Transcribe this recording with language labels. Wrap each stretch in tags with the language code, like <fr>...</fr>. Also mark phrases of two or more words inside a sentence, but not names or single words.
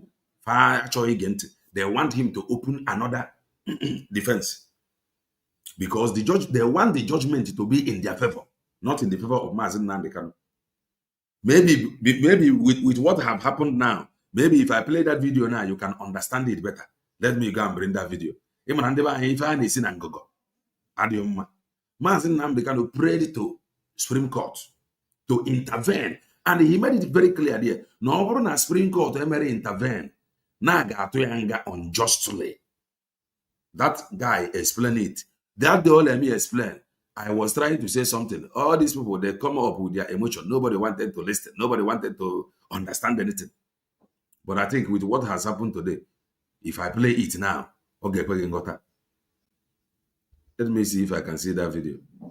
<en>They want him to open another defense. Because they want the judgment to be in their favor, not in the favor of Maazị Nnamdi Kanu. Maybe with what have happened now, maybe if I play that video now, you can understand it better. Let me go and bring that video.</en> <ig>ịmara ndị be anyị ife a na-esi na ngọgọ adịghị mma.</ig> <en>Maazị Nnamdi Kanu prayed to Supreme Court to intervene, and he made it very clear there</en> <ig>na ọ bụrụ na Supreme Court emere intervene na ga-atụ ya nga unjustly.</ig> <en>That guy explained it. That day, let me explain. I was trying to say something. All these people, they come up with their emotion. Nobody wanted to listen. Nobody wanted to understand anything. But I think with what has happened today, if I play it now, okay, let me see if I can see that video.</en>